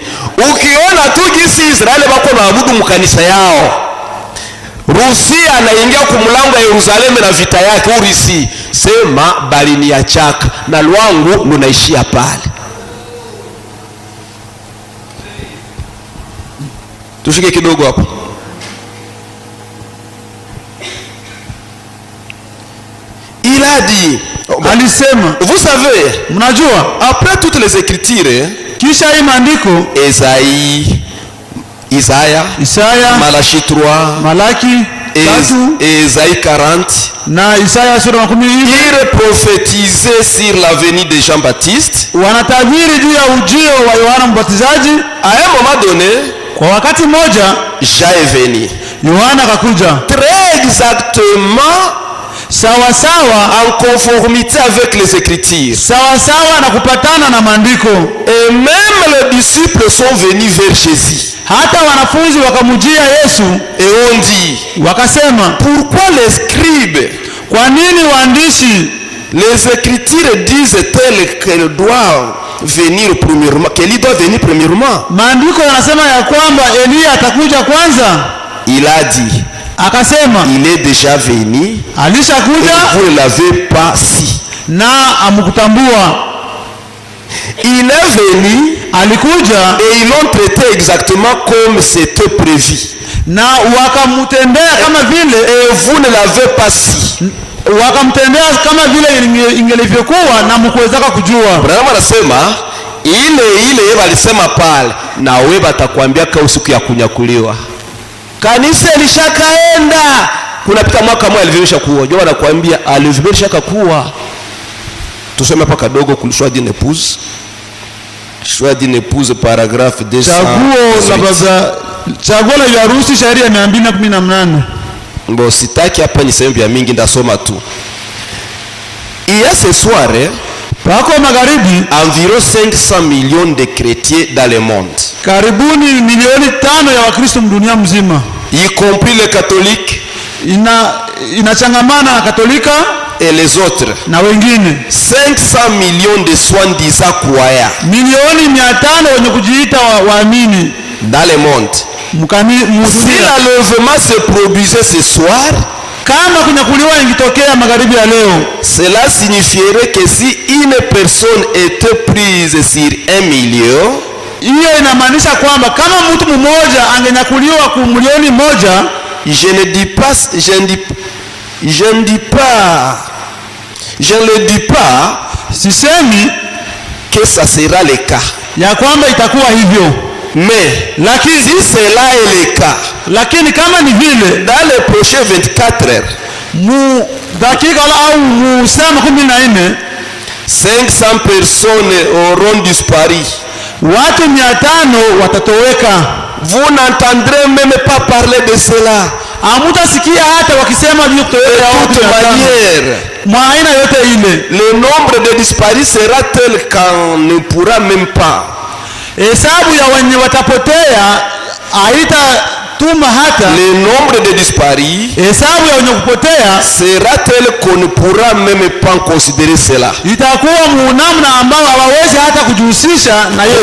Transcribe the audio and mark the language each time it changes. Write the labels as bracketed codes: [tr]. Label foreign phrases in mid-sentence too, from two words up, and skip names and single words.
[sw] Ukiona tu jinsi Israeli wako naabudu mkanisa yao, Rusia anaingia kumlango ya Yerusalemu na vita yake urisi, sema bali ni ya chaka na lwangu lunaishia pale. Tufike kidogo hapo. [fr] Il a dit, alisema, vous savez, [sw] mnajua, [fr] après toutes les écritures, [sw] kisha hii maandiko, Isaya, Malachi 3, Malaki 3, [fr] Isaïe 40, [sw] na Isaya sura 10, [fr] il prophétisait sur la venue de Jean-Baptiste. [sw] Wanatabiri juu ya ujio wa Yohana Mbatizaji. [fr] À un moment donné, [sw] kwa wakati mmoja, [fr] Jean est venu. [sw] Yohana akakuja. [fr] Très exactement [sw] sawa sawa, [fr] en conformité avec les Écritures. [sw] sawa sawa na kupatana na maandiko. [fr] Et même les disciples sont venus vers Jésus. [sw] Hata wanafunzi wakamujia Yesu, [fr] Et on dit, [sw] wakasema, [fr] pourquoi les scribes, [sw] kwa nini waandishi [fr] les Écritures disent tel qu'elle doit venir premièrement, qu'elle doit venir premièrement? [sw] maandiko yanasema ya kwamba Eliya atakuja kwanza? [fr] Il a dit, [sw] Akasema, [fr] il est déjà venu et [sw] alishakuja [fr] vous ne l'avez pas si. [sw] na amkutambua. [fr] Il est venu [sw] Alikuja [fr] et ils l'ont traité exactement comme c'était prévu. [sw] na wakamtendea kama vile, [fr] Et vous ne l'avez pas si. [sw] wakamtendea kama vile ingelivyokuwa na mkuwezaka kujua. Branham anasema ile walisema pale, na wewe batakwambia kwa siku ya kunyakuliwa. Kanisa lishakaenda. Kunapita mwaka mmoja alivyosha kuwa. Ndio wanakuambia alivyosha kuwa. Tuseme hapa kadogo kulishwa [fr] d'une épouse. Choix d'une épouse paragraphe 200. [sw] Chaguo la harusi shairi ya 218. Mbo sitaki hapa niseme vya mingi, ndasoma tu. [fr] Il y a ce soir [sw] pako magharibi [fr] environ 500 millions de chrétiens dans le monde. [sw] Karibuni milioni 5 ya Wakristo dunia mzima. [fr] Y compris les catholiques. [sw] Inachangamana na Katolika [fr] et les autres. [sw] Na wengine [fr] 500 millions de soi-disant croyants. Milioni 500 wenye kujiita waamini dans le monde. Si l'enlèvement se produisait ce soir, [sw] kama kunyakuliwa ingitokea magharibi ya leo, [fr] cela signifierait que si une personne était prise sur 1 million, [sw] hiyo inamaanisha kwamba kama mtu mmoja angenyakuliwa kwa milioni moja, [fr] je ne le dis pas [sw] sisemi [fr] que ça sera le cas, [sw] ya kwamba itakuwa hivyo, [fr] mais [sw] lakini [fr] si cela est le cas, [sw] lakini kama ni vile, [fr] dans les prochaines 24 heures, [sw] mu dakika au mu saa 14, [fr] 500 personnes auront disparu. [sw] Watu 500 watatoweka. [fr] Vous n'entendrez même pas parler de cela. [sw] Hamutasikia hata wakisema juu kutoweka [fr] de toute manière. [sw] Mwaina yote ile. [fr] Le nombre de disparus sera tel qu'on ne pourra même pas. [sw] Hesabu ya wenye watapotea haita tuma hata. [fr] Le nombre de disparus, [sw] hesabu ya wenye kupotea, [fr] sera tel qu'on ne pourra même pas considérer cela. [sw] Itakuwa munamna ambao hawawezi hata kujihusisha na hiyo.